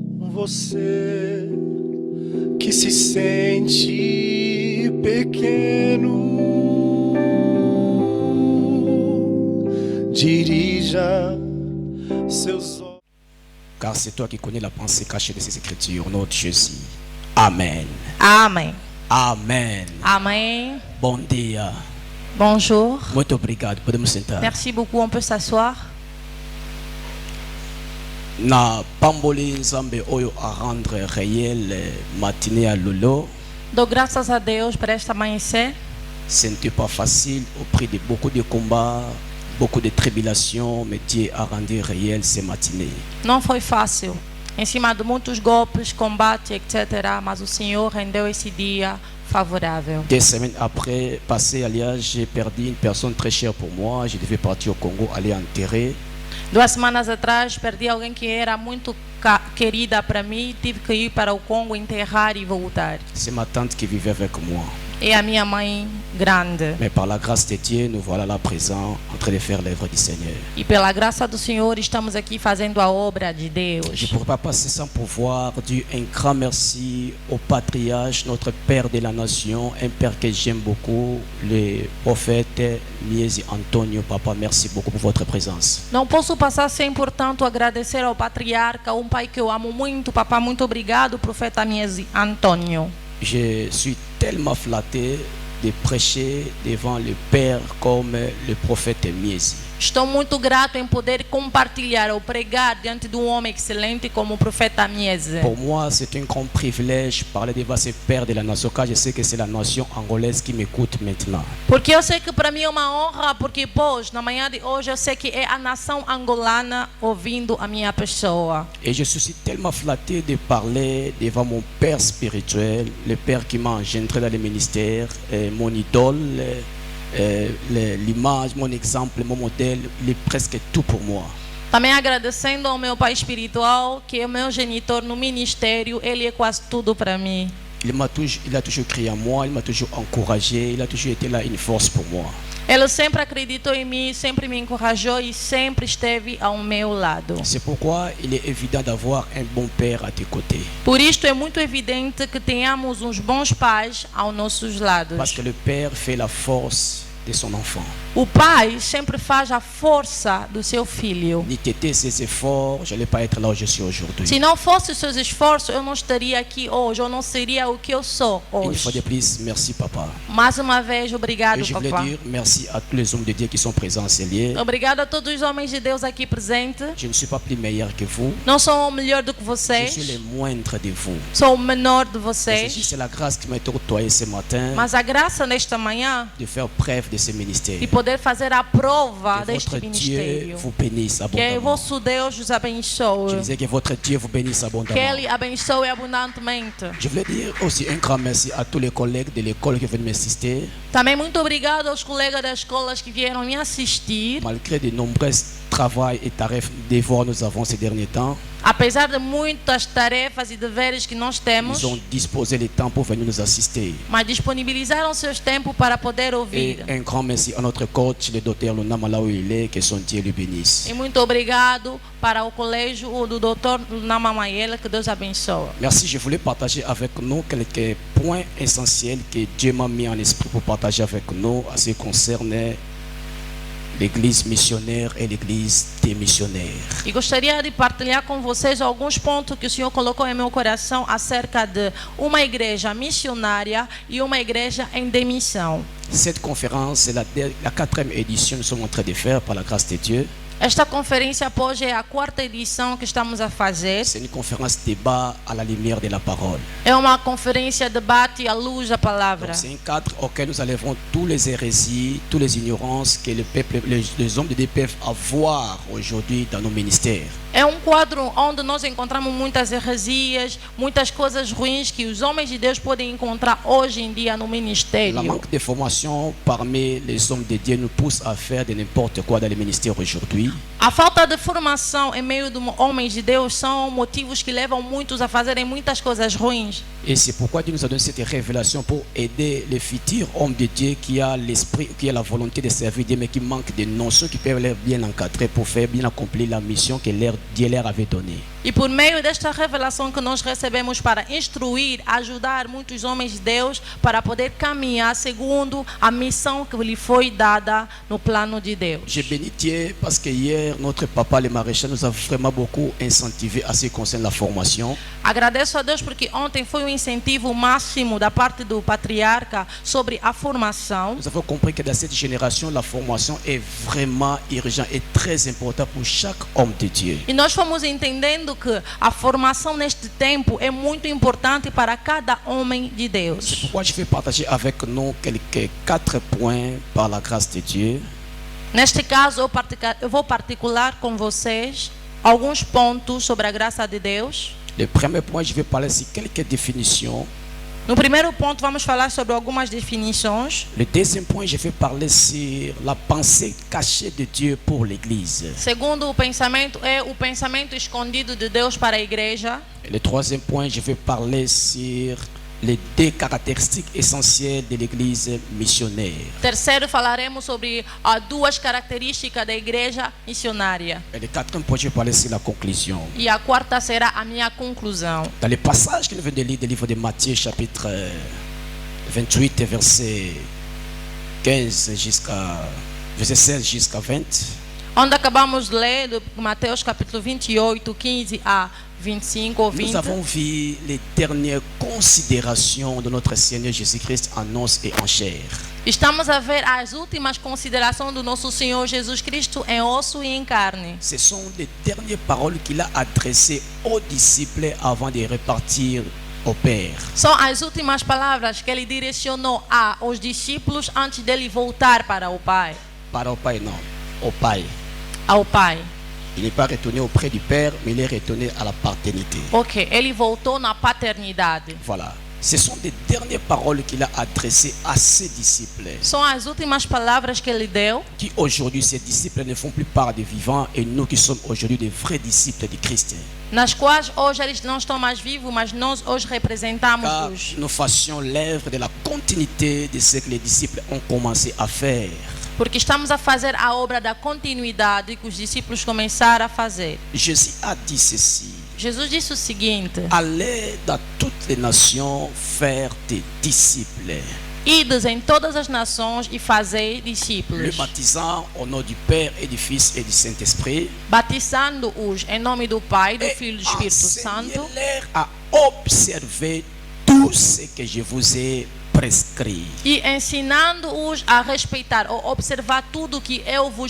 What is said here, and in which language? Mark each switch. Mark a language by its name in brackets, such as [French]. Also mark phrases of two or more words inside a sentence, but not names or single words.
[Portuguese] Você que se sente pequeno, dirija seus olhos. [French] Car c'est toi qui connais la pensée cachée de ces Écritures, notre Jésus. Amen. [Portuguese] Amém. [French] Amen. [Portuguese] Amém. Bom dia. [French] Bonjour. [Portuguese] Muito obrigado. Podemos sentar. [French] Merci beaucoup. On peut s'asseoir. [Lingala] Na pamboli nzambe oyo a [French] rendre réel matinée à [Lingala] Lolo. [Portuguese] Dou graças a Deus por esta amanhecer. [French] Ce n'était pas facile au prix de beaucoup de combats, beaucoup de tribulations, mais Dieu a rendu réel ces matinées. [Portuguese] Não foi fácil. Em cima de muitos golpes, combate, etc. Mas o Senhor rendeu esse dia favorável. [French] 2 semaines après, passé à Liège, j'ai perdu une personne très chère pour moi. Je devais partir au Congo, aller enterrer. [Portuguese] 2 semanas atrás, perdi alguém que era muito querida para mim. Tive que ir para o Congo, enterrar e voltar. [French] C'est ma tante qui vivait avec moi. [Portuguese] E a minha mãe grande. [French] Mais par la grâce de Dieu, nous voilà là présents, en train de faire l'œuvre du Seigneur. [Portuguese] E pela graça do Senhor, estamos aqui fazendo a obra de [French] Je [Portuguese] Deus. [French] ne pourrais pas passer sans pouvoir dire un grand merci au patriarche, notre père de la nation, un père que j'aime beaucoup, le prophète Miezi Antonio. Papa, merci beaucoup pour votre présence. [Portuguese] Não posso passar sem, portanto, agradecer ao patriarca, um pai que eu amo muito. Papá, muito obrigado, profeta Miezi Antônio. [French] Je suis tellement flatté de prêcher devant le Père comme le prophète Miezi. [Portuguese] Estou muito grato em poder compartilhar ou pregar diante de um homem excelente como o profeta Miezi. [French] Pour moi, c'est un grand privilège de parler devant ce Père de la nation, car je sais que c'est la nation angolaise qui m'écoute maintenant. [Portuguese] Porque eu sei que para mim é uma honra, porque pois, na manhã de hoje eu sei que é a nação angolana ouvindo a minha pessoa. [French] Et je suis tellement flatté de parler devant mon Père spirituel, le Père qui m'a engendré dans le ministère, mon idole, l'image, mon exemple, mon modèle, il est presque tout pour moi. [Portuguese] Também agradecendo ao meu pai espiritual, que é o meu genitor no ministério, ele é quase tudo para mim. [French] Il a toujours crié en moi, il m'a toujours encouragé, il a toujours été là une force pour moi. [Portuguese] Ele sempre acreditou em mim, sempre me encorajou e sempre esteve ao meu lado. [French] C'est pourquoi il est évident d'avoir un bon père à tes côtés. [Portuguese] Por isto é muito evidente que tenhamos uns bons pais aos nossos lados. [French] Parce que le père fait la force de son enfant. [Portuguese] O pai sempre faz a força do seu filho. [French] Ni t'étais ses efforts, je n'allais pas être là où je suis aujourd'hui. [Portuguese] Se não fosse os seus esforços, eu não estaria aqui hoje, eu não seria o que eu sou [French] Une fois de [Portuguese] hoje. [French] plus, merci papa. [Portuguese] Mais uma vez, obrigado, [French] Et je voulais [Portuguese] papá. [French] dire merci à tous les hommes de Dieu qui sont présents en ce lieu. [Portuguese] Obrigado a todos os homens de Deus aqui presentes. [French] Je ne suis pas plus meilleur que vous. [Portuguese] Não sou melhor do que [French] Je [Portuguese] vocês, [French] suis le moindre de vous. [Portuguese] sou o menor de [French] Et [Portuguese] vocês. [French] c'est la grâce qui m'a été octroyée ce matin [Portuguese] Mas a graça nesta manhã [French] de faire preuve de ce ministère. [Portuguese] de poder fazer a prova [French] Que [Portuguese] deste [French] votre Dieu [Portuguese] ministério. [French] vous bénisse [Portuguese] Que [French] abondamment. [Portuguese] vosso Deus os abençoe. [French] Je disais que votre Dieu vous bénisse [Portuguese] Que [French] abondamment. [Portuguese] Ele abençoe abundantemente. [French] Je voulais dire aussi un grand merci à tous les collègues de l'école qui viennent m'assister. [Portuguese] Também muito obrigado aos colegas das escolas que vieram me assistir. [French] Malgré de nombreux travaux et devoirs nous avons ces derniers temps, [Portuguese] Apesar de muitas tarefas e deveres que nós temos, [French] ils ont disposé le temps pour venir nous assister. [Portuguese] mas disponibilizaram seus tempos para poder [French] Et [Portuguese] ouvir. [French] un grand merci à notre coach, le docteur Lunama, là où il est, que son Dieu le bénisse. [Portuguese] E muito obrigado para o colégio do Dr. Nama Mayela, que Deus abençoe. [French] Merci, je voulais partager avec nous quelques points essentiels que Dieu m'a mis en esprit pour partager avec nous à ce qui concerne l'église missionnaire et l'église des missionnaires. [Portuguese] E gostaria de partilhar com vocês alguns pontos que o Senhor colocou em meu coração acerca de uma igreja missionária e uma igreja em demissão. [French] Cette conférence, c'est la 4e édition que nous sommes en train de faire par la grâce de Dieu. [Portuguese] Esta conferência hoje é a 4ª edição que estamos a fazer. [French] C'est une conférence débat à la lumière de la parole. [Portuguese] É uma conferência debate à luz da palavra. [French] Donc, c'est un cadre auquel nous enlèverons tous les hérésies, toutes les ignorances que les hommes de Dieu peuvent avoir aujourd'hui dans nos ministères. [Portuguese] É quadro onde nós encontramos muitas heresias, muitas coisas ruins que os homens de Deus podem encontrar hoje em dia no [French] La [Portuguese] ministério. [French] manque de formation parmi les hommes de Dieu nous pousse à faire de n'importe quoi dans les ministères aujourd'hui. [Portuguese] A falta de formação em meio de homens de Deus são motivos que levam muitos a fazerem muitas coisas ruins. [French] Et c'est pourquoi Dieu nous a donné cette révélation pour aider les futurs hommes de Dieu qui a l'esprit, qui a la volonté de servir Dieu, mais qui manquent de notions qui peuvent les bien encadrer pour faire bien accomplir la mission que Dieu leur avait donnée. [Portuguese] E por meio desta revelação que nós recebemos para instruir, ajudar muitos homens de Deus para poder caminhar segundo a missão que lhe foi dada no plano de Deus. [French] Je bénis Dieu parce que hier, notre papa, le maréchal, nous a vraiment beaucoup incentivé à ce qui concerne la formation. [Portuguese] Agradeço a Deus porque ontem foi um incentivo máximo da parte do patriarca sobre a formação. [French] Nous avons compris que dans cette génération, la formation est vraiment urgente et très importante pour chaque homme de Dieu. [Portuguese] E nós fomos entendendo que a formação neste tempo é muito importante para cada homem de Deus. [French] Pourquoi je vais partager avec nous quelques 4 points par la grâce de Dieu. [Portuguese] Neste caso, eu vou particular com vocês alguns pontos sobre a graça de Deus. [French] Le premier point, je vais parler sur quelques définitions. [Portuguese] No primeiro ponto, vamos falar sobre algumas definições. [French] Le deuxième point, je vais parler sur la pensée cachée de Dieu pour l'Église. [Portuguese] Segundo o pensamento é o pensamento escondido de Deus para a igreja. [French] Et le troisième point, je vais parler sur les 2 caractéristiques essentielles de l'Église missionnaire. [Portuguese] Terceiro, falaremos sobre as 2 características da igreja missionária. [French] Et le quatrième point, je vais parler sur la conclusion. [Portuguese] E a quarta será a minha conclusão. [French] Dans le passage que nous venons de lire du livre de Matthieu, chapitre 28, verset 15 jusqu'à verset 16 jusqu'à 20. [Portuguese] Onde acabamos de ler do Mateus capítulo 28, 15 a 25 ou 20. [French] Nous avons vu les dernières considérations de notre Seigneur Jésus-Christ en os et en chair. [Portuguese] Estamos a ver as últimas considerações do nosso Senhor Jesus Cristo em osso e em carne. [French] Ce sont les dernières paroles qu'il a adressées aux disciples avant de repartir au Père. [Portuguese] São as últimas palavras que ele direcionou aos discípulos antes dele voltar para o Pai. [French] Para au Pai, non. Au Pai. [Portuguese] Ao Pai. [French] Il n'est pas retourné auprès du Père, mais il est retourné à la paternité. [Portuguese] Ok, ele voltou na paternidade. [French] Voilà. Ce sont les dernières paroles qu'il a adressées à ses disciples. [Portuguese] São as últimas palavras que ele deu. [French] Qui aujourd'hui, ces disciples ne font plus part des vivants et nous qui sommes aujourd'hui des vrais disciples de Christ. [Portuguese] Nas quais hoje eles não estão mais vivos, mas nós hoje representamos [French] Car [Portuguese] os. [French] nous fassions l'œuvre de la continuité de ce que les disciples ont commencé à faire. [Portuguese] Porque estamos a fazer a obra da continuidade que os discípulos começaram a fazer. [French] Jésus a dit ceci. [Portuguese] Jesus disse o seguinte: [French] Allez dans toutes les nations faire des disciples. [Portuguese] Ides em todas as nações e fazei [French] Le [Portuguese] discípulos, [French] baptisant au nom du Père et du Fils et du Saint-Esprit. [Portuguese] batizando-os em nome do Pai, do [French] Et [Portuguese] Filho e do Espírito Santo, [French] enseignez-leur à observer tout ce que je vous ai prescrit. [Portuguese] e ensinando-os a respeitar ou observar tudo que eu vos